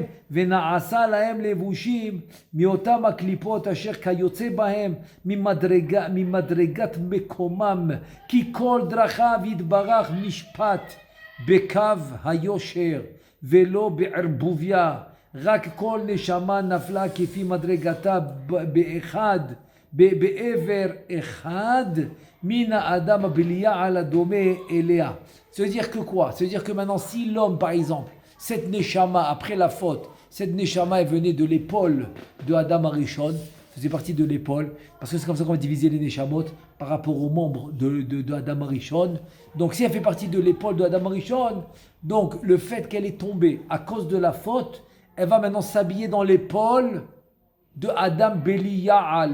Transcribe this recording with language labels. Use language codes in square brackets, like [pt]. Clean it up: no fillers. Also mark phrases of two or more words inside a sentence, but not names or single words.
[he] ונעשה להם לבושים מאותם הקליפות אשר כיוצא בהם ממדרגת מקומם, כי כל דרכיו יתברך משפט בקו היושר ולא בערבוביה, רק כל נשמה נפלה כפי מדרגתה בעבר אחד מן האדם הבליעה הדומה אליה. [fr] Ça veut dire que quoi? Ça veut dire que maintenant, si l'homme, par exemple, cette neshama, après la faute, cette neshama, elle venait de l'épaule de Adam Arishon, faisait partie de l'épaule, parce que c'est comme ça qu'on va diviser les neshamot par rapport aux membres de Adam Arishon. Donc, si elle fait partie de l'épaule de Adam Arishon, donc le fait qu'elle est tombée à cause de la faute, elle va maintenant s'habiller dans l'épaule de Adam Beliya'al.